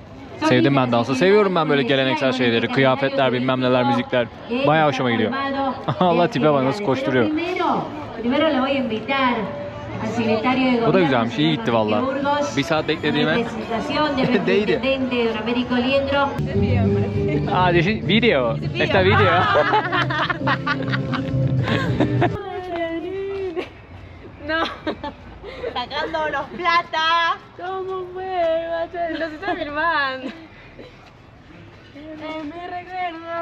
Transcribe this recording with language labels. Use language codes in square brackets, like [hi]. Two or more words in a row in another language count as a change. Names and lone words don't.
[tr] Sevdim ben dansı. Seviyorum ben böyle geleneksel şeyleri. Kıyafetler, bilmem neler, müzikler. Bayağı hoşuma gidiyor. Allah tipe bak nasıl koşturuyor. Bu da güzelmiş. İyi gitti valla. 1 saat beklediğime değdi. [es] Ah, video. Esta video. No. Sacando los plata. ¿Cómo fue? Los estoy filmando. Mi recuerdo.